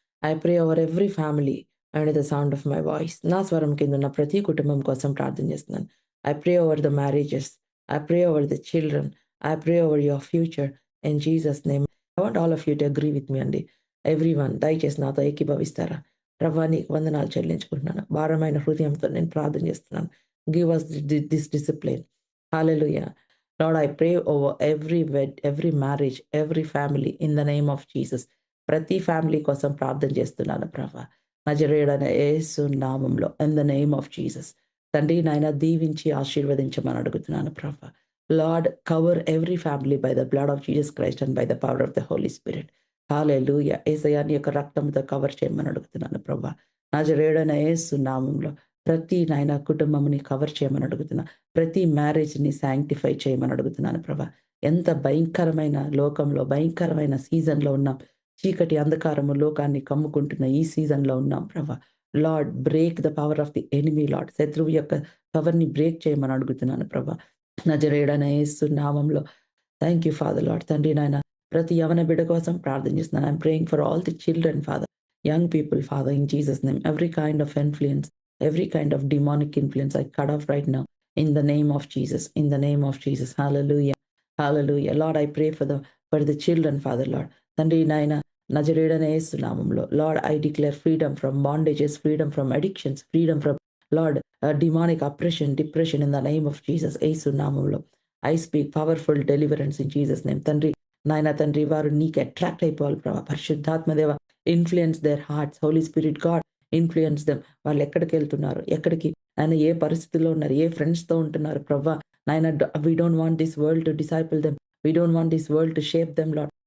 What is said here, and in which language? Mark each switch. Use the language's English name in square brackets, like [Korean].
[English] I pray over every family under the sound of my voice. [Telugu] నా స్వరం కింద ఉన్న ప్రతి కుటుంబం కోసం ప్రార్థన చేస్తున్నాను. [English] I pray over the marriages, I pray over the children, I pray over your future in Jesus name. I want all of you to agree with me అండి. Everyone [Telugu] దయచేసి నాతో ఏకీభవిస్తారా? ప్రభువా నీకు వందనాలు చెల్లించుకుంటున్నాను. భారమైన హృదయంతో నేను ప్రార్థన చేస్తున్నాను. [English] Give us this discipline. Hallelujah. Lord, I pray over every marriage, every family in the name of Jesus. [Telugu] ప్రతి ఫ్యామిలీ కోసం ప్రార్థన చేస్తున్నాను ప్రభా. నజరేయుడైన యేసు నామములో [English] In the name of Jesus. [Telugu] తండ్రి నాయన దీవించి ఆశీర్వదించమని అడుగుతున్నాను ప్రభా. [English] Lord, cover every family by the blood of Jesus Christ and by the power of the Holy Spirit. Hallelujah. [Telugu] యేసయ్యా నీ యొక్క రక్తంతో కవర్ చేయమని అడుగుతున్నాను ప్రభా. నజరేయుడైన యేసు నామములో ప్రతి నాయన కుటుంబంని కవర్ చేయమని అడుగుతున్నా. ప్రతి మ్యారేజ్‌ని సాంక్టిఫై చేయమని అడుగుతున్నాను ప్రభా. ఎంత భయంకరమైన లోకంలో, భయంకరమైన సీజన్‌లో ఉన్నాం. చీకటి అంధకారము లోకాన్ని కమ్ముకుంటున్న ఈ సీజన్‌లో ఉన్నాం ప్రభా. [English] Lord, break the power of the enemy Lord. [Telugu] శత్రువు యొక్క పవర్‌ని బ్రేక్ చేయమని అడుగుతున్నాను ప్రభా. నజరేయుడైన యేసు నామంలో [English] Thank you Father Lord. [Telugu] తండ్రి నాయన ప్రతి యవన బిడ్డ కోసం ప్రార్థన చేస్తున్నాను. [English] I'm praying for all the children Father, young people Father in Jesus name. Every kind of influence, every kind of demonic influence I cut off right now in the name of Jesus, in the name of Jesus. Hallelujah. Hallelujah. Lord, I pray for the children, Father Lord. [Telugu] తండ్రి నాయన నజరేయుడైన యేసు నామములో [English] Lord, I declare freedom from bondages, freedom from addictions, freedom from Lord, demonic oppression, depression in the name of Jesus. [Telugu] యేసు నామములో [English] I speak powerful deliverance in Jesus name. [Telugu] తండ్రి నాయన తండ్రి వారు నీకు అట్రాక్ట్ అయిపోవాలి ప్రభా. పరిశుద్ధాత్మ దేవ, [English] Influence their hearts. Holy Spirit God, influence them. [Telugu] వాళ్ళు ఎక్కడికెళ్తున్నారు, ఎక్కడికి ఆయన ఏ పరిస్థితిలో ఉన్నారు, ఏ ఫ్రెండ్స్‌తో ఉంటున్నారు ప్రభా. [English] నాయన we don't want this world to disciple them. We don't want this world to shape them Lord.